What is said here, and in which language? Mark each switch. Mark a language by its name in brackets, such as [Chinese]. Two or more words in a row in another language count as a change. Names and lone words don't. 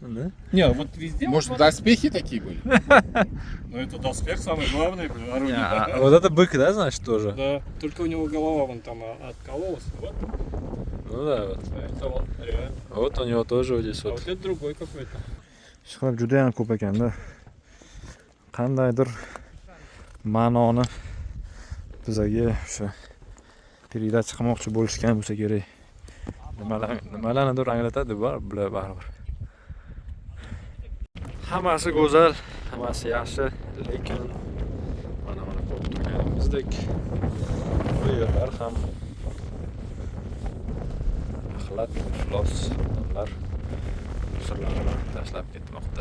[Russian] Да? Не, вот везде. Может, вот, доспехи такие были? Ну это доспех самый главный орудие. Вот это бык, да, значит, тоже? Да. Только у него голова вон там откололась. Вот. Ну да, вот. Это вот, реально. Вот у него тоже вот здесь А вот. вот это другой какой-то. [Uzbek] Ishqilib juda ham ko'p ekanda. Qandaydir ma'noni bizaga o'sha передать qilmoqchi bo'lishgan bo'lsa kerak. Nimalarnidir anglatadi bular baribir. Hammasi go'zal, hammasi yaxshi, lekin mana ko'rib turganimizdek bu yerlar ham axlat, iflos odamlar sirlarini tashlab ketmoqda.